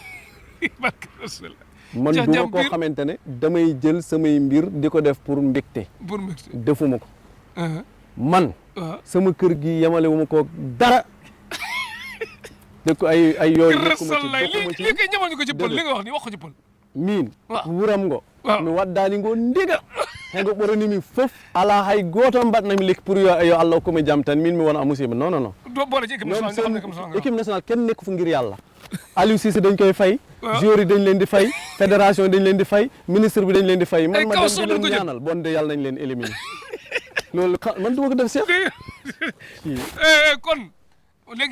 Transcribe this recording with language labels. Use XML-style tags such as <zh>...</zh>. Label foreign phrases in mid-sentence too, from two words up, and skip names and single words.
<wo>man du ma koo xamante ne damay jël samay mbir di ko def pour mbégte. defuma ko. man. sama kër gi yemale wu ma ko dara. dëkk ko ay yooyu. nekkuma ci lii kay ñamañu ko ci pël li nga wax ni wax ko ci pël.</wo> <ff>min wuram ngo mi waddani ngo ndiga hego ɓoroni min fof ala hay goto mbaɗnami lekki pour yo Allah hokkumi jaam tan min mi wona musiba non non non</ff> <fr>équipe nationale</fr> <wo>kenn nekk fu ngir yàlla Aliou Cissé dañ koy fay joueurs yi dañ leen di fay fédération dañ leen di fay ministre bi dañ leen di fay man ma dem di leen ñaanal bon de yàlla nañ leen éliminer loolu man duma ko def Cheikh kon léegi</wo>